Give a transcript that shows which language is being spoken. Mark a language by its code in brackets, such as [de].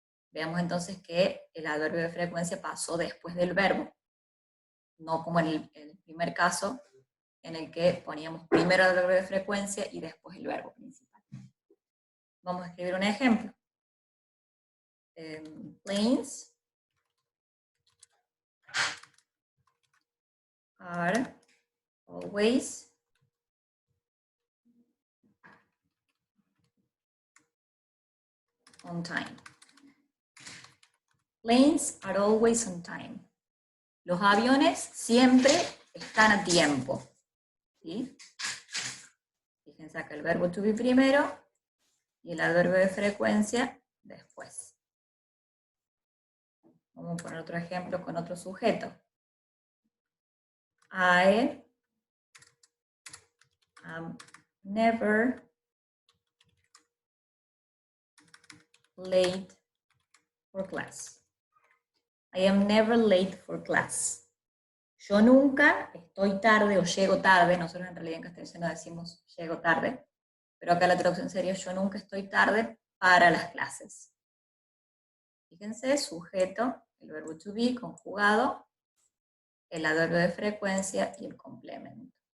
[es] Veamos entonces que el adverbio de frecuencia pasó después del verbo, no como en el primer caso, en el que poníamos primero el adverbio de frecuencia y después el verbo principal. Vamos a escribir un ejemplo. [en] Planes are always on time. Planes are always on time. [es] Los aviones siempre están a tiempo. ¿Sí? Fíjense acá el verbo to be primero y el adverbio de frecuencia después. Vamos a poner otro ejemplo con otro sujeto. I am never late for class. I am never late for class. Yo nunca estoy tarde o llego tarde, nosotros en realidad en castellano decimos llego tarde, pero acá la traducción sería yo nunca estoy tarde para las clases. Fíjense, sujeto, el verbo to be conjugado, el adverbio de frecuencia y el complemento.